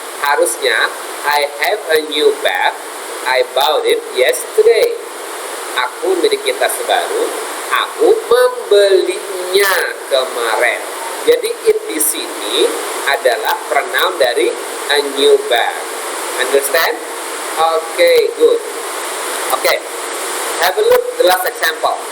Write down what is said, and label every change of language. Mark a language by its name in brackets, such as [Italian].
[Indonesian] Harusnya [English] I have a new bag. I bought it yesterday. [Indonesian] Aku memiliki tas baru. Aku membelinya kemarin. Jadi it di sini adalah pronoun dari a new bag. [English] Understand? Okay, good. Okay, have a look the last example.